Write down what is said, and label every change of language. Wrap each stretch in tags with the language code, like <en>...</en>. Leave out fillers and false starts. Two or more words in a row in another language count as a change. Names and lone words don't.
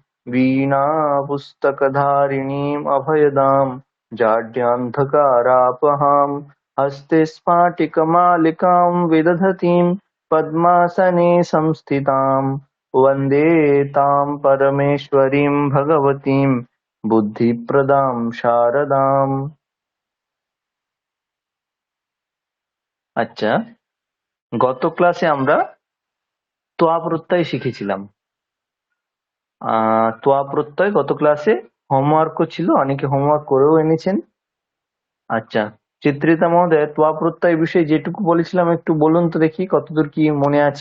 <sa>वीणापुस्तकधारिणीम् अभयदां जाड्यान्धकारापहां हस्ते स्फाटिकमालिकां विदधतीं पद्मासने संस्थितां वन्दे तां परमेश्वरीं भगवतीं बुद्धिप्रदां शारदाम्।</sa> <bn>আচ্ছা, গত ক্লাসে আমরা তোয়া প্রত্যয় শিখেছিলাম। তোয়া প্রত্যয় গত ক্লাসে হোমওয়ার্কও ছিল, অনেকে হোমওয়ার্ক করেও এনেছেন। আচ্ছা, চিত্রিতা মহোদয়, তোয়া প্রত্যয় বিষয়ে যেটুকু বলেছিলাম একটু বলুন তো দেখি কতদূর কি মনে আছে।</bn>